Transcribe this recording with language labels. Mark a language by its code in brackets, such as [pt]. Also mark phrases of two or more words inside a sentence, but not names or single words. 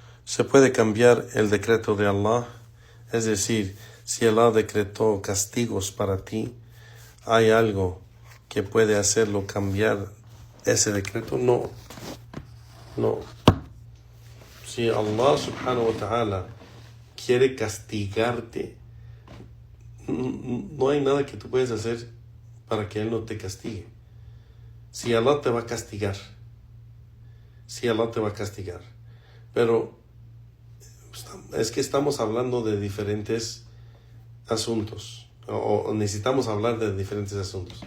[es] se puede cambiar el decreto de Allah. Es decir, si Allah decretó castigos para ti, ¿hay algo que puede hacerlo cambiar ese decreto? No. Si Allah [ar] سبحانه وتعالى [es] quiere castigarte, no hay nada que tú puedes hacer para que Él no te castigue. Si Allah te va a castigar, pero es que estamos hablando de diferentes asuntos, o necesitamos hablar de diferentes asuntos.